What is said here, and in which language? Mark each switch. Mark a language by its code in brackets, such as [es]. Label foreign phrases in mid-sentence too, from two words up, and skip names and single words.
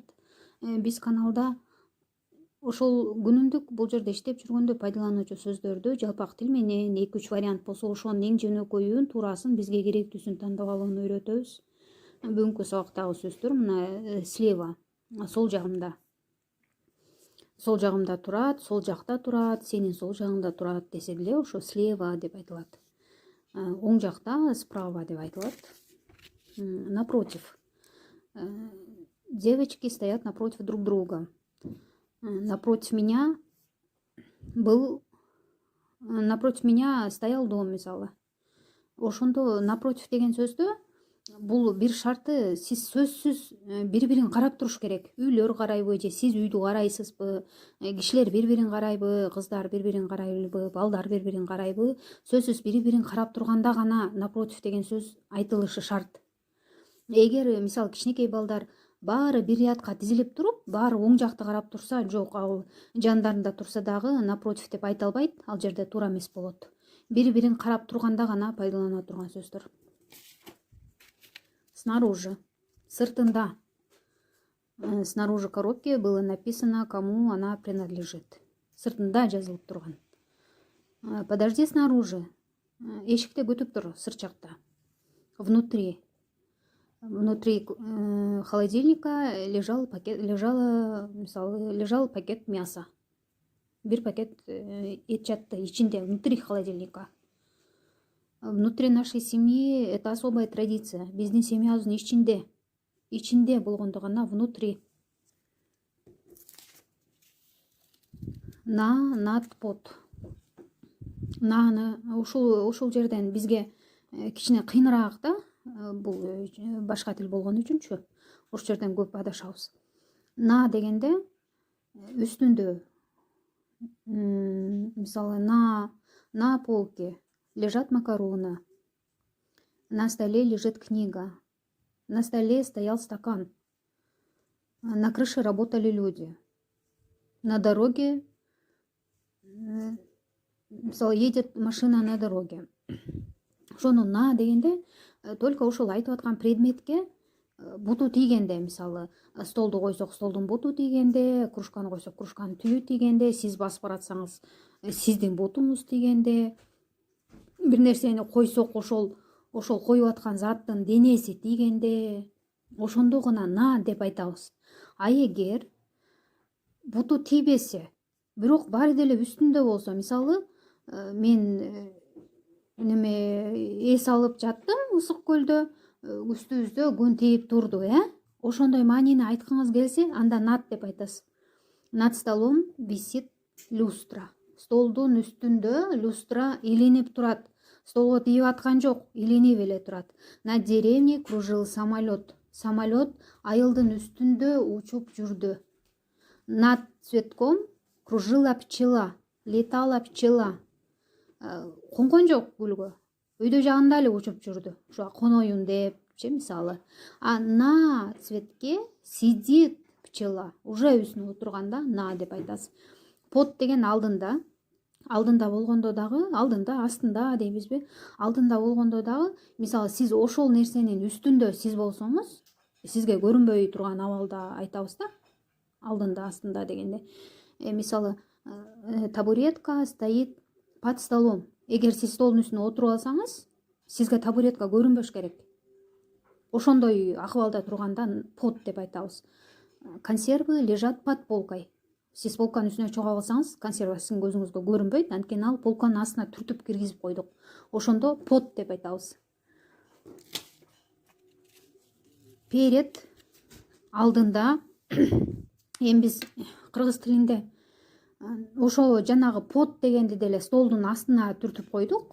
[ky] Биз каналда ошол күнүмдүк бул жерде иштеп жүргөндө пайдалануучу сөздөрдү жалпак тил менен 2-3 вариант болсо ошонун эң жөнөкөйүн, туурасын, бизге керектүүсүн тандап алууну үйрөтөбүз. Бүгүнкү сабактагы сөздөр мына слева, сол жагымда. Сол жагымда турат, сол жакта турат, сенин сол жагыңда турат десе деле ошо слева деп айтылат. Оң жакта справа деп айтылат. [ru] Напротив. Девочки стоят напротив друг друга. Напротив меня стоял дом, [ky] мисалы. Ошондо напротив деген сөздө бул бир шарты, сиз сөзсүз бири-бирин карап туруш керек. Үйлөр карайбы же сиз үйдү карайсызбы? Кишилер бири-бирин карайбы? Кыздар бири-бирин карайбы? Балдар бири-бирин карайбы? Сөзсүз бири-бирин карап турганда гана напротив деген сөз айтылышы шарт. Эгер мисалы кичинекей балдар баары бир рядка тизилип туруп, баары оң жакты карап турса, жок, ал жандарында турса дагы напротив деп айта албайт, ал жерде туура эмес болот. Бири-бирин карап турганда гана пайдалана турган сөздөр. [ru] Снаружи, сыртында. Снаружи коробки было написано, кому она принадлежит. [ky] Сыртында жазылып турган. [ru] Подожди снаружи. [ky] Эшикте күтүп тур, сырт жакта. [ru] Внутри холодильника лежал пакет мяса. [ky] Бир пакет эт жатты ичинде, [ru] внутри холодильника. Внутри нашей семьи это особая традиция. [ky] Биздин семьябыздын ичинде болгондо гана внутри. [ru] Над, под. [ky] Ушул жерден бизге кичине кыйыныраак да, бул башка тил болгон үчүнчү. Ошол жерден көп адашабыз. На дегенде үстүндө, мисалы [ru] на полке лежат макароны. На столе лежит книга. На столе стоял стакан. На крыше работали люди. На дороге, мисалы, едет машина на дороге. [ky] Ошону на дегенде только ошол айтып аткан предметке буту тийгенде, мисалы, столду койсок столдун буту тийгенде, кружканы койсок кружканын түбү тийгенде, сиз басып баратсаңыз сиздин бутуңуз тийгенде, бир нерсени койсок ошол коюп аткан заттын денеси тийгенде, ошондо гана на деп айтабыз. А эгер буту тийбесе, бирок баары деле үстүндө болсо, мисалы, мен эс алып жаттым ысык көлдө, үстүбүздө күн тийип турду, ошондой маанини айткыңыз келсе, анда над деп айтасыз. [ru] Над столом висит люстра. [ky] Столдун үстүндө люстра илинип турат. Столго тийип аткан жок, илинип эле турат. [ru] Над деревней кружил самолет. [ky] Самолет айылдын үстүндө учуп жүрдү. [ru] Над цветком кружила пчела. Летала пчела. [ky] Конгон жок гүлгө. Өйдө жагында эле учуп жүрдү. Ошо коноюн депчи, мисалы. [ru] А на цветке сидит пчела. [ky] Уже үстүнө отурганда на деп айтасыз. Под деген алдында. Алдында болгондо дагы, алдында, астында дейбизби? Алдында болгондо дагы, мисалы, сиз ошол нерсенин үстүндө сиз болсоңуз, сизге көрүнбөй турган абалда айтабыз да. Алдында, астында дегенде. Мисалы, [ru] табуретка стоит под столом. [ky] Эгер сиз столдун үстүнө отуруп алсаңыз, сизге табуретка көрүнбөш керек. Ошондой акыбалда турганда под деп айтабыз. [ru] Консервы лежат под полкой. [ky] Сиз полканын үстүнө чыга калсаңыз, консерва сиздин көзүңүзгө көрүнбөйт, анткени ал полканын астына түртүп киргизип койдук. Ошондо под деп айтабыз. Перед, алдында, эми биз кыргыз тилинде ошо жанагы под дегенди деле столдун астына түртүп койдук.